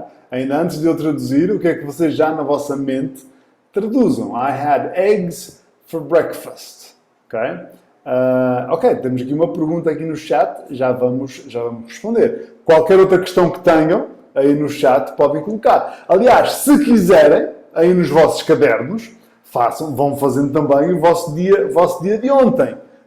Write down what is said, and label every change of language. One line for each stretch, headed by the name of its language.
Portuguese: Ainda antes de eu traduzir, o que é que vocês já na vossa mente traduzam?
English: I had eggs for breakfast, ok?
Portuguese: Ok, temos aqui uma pergunta aqui no chat, já vamos responder. Qualquer outra questão que tenham aí no chat podem colocar. Aliás, se quiserem, aí nos vossos cadernos, vão fazendo também o vosso dia de ontem.